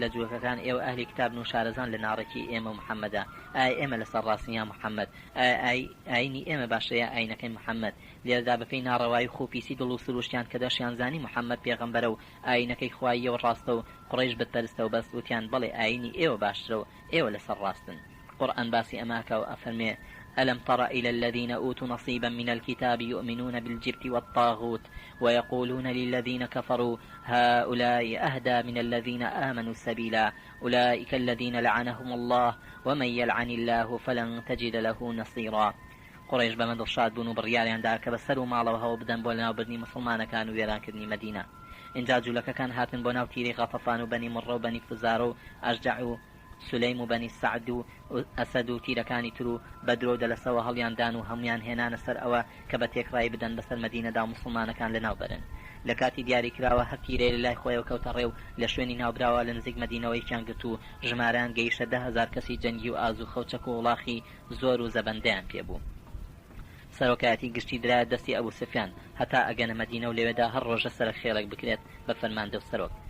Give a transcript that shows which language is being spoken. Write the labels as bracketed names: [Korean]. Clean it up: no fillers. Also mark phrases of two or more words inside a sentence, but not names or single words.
[Central Kurdish] لە جوولەکەکان ئێوە ئەهلی کتاب و شارەزان لە ناڕێکی ئێمە محەممەدا ئایا ئێمە لەسەر ڕاستنیا محەممەد ئاینی ئێمە باشەیە ئاینەکەی محەممەد لێرەدا بەپێی ناڕەوایی خۆپیسی دڵ و سروشتیان کە دەشیان زانی محەممەد پێغەمبەرە و ئاینەکەی خواییەوە ڕاستە و قوڕیش بتپەرستە و بەست وتیان بەڵێ ئاینی ئێوە باشترە و ئێوە لەسەر ڕاستن قورئان باسی ئەماکە و ئەفەرمێ [Arabic] ألم تر إلى الذين أوتوا نصيبا من الكتاب يؤمنون بالجبت والطاغوت ويقولون للذين كفروا هؤلاء أهدى من الذين آمنوا سبيلا أولئك الذين لعنهم الله ومن يلعن الله فلن تجد له نصيرا قڕیش [Central Kurdish] بەمە دڵشاد بوون و بڕیاریاندا کە بەسەر و ماڵەوە هەوە بدەن بۆ لەناوبردنی مسلمانەکان و وێرانکردنی مەدینە اینجا جوولەکەکان هاتن بۆ ناو تیری غەطەفان و بەنی مڕە و بەنی فزارە و ئەشجع و سولەیم و بەنی سەعد و ئەسەد و تیرەکانی تر و بەدرۆ دەلەسەوە هەڵیاندان و هەمویان هێنانە سەر ئەوە کە بە تێکڕای بدەن بەسەر مەدینەدا و مسلمانەکان لەناو بەرن لە کاتی دیاری کراوە هەر تیرێ لە لای خۆیەوە کەوتە ڕێو لە شوێنی ناوبراوە لە نزیک مەدینەوەیکیان گرت و ژماران گەیشتە 10,000 کەسی جەنگی و ئازوو خەوچەک و وڵاخی زۆر و زەبەندەیان پێبوو سەرۆکایەتی گشتی درایە دەستی ئەبوو سفیان هەتا ئەگەنە مەدینە و لەوێدا هەر ڕۆژە سەر خێڵێک بکرێت بە فەرماندە و سەرۆک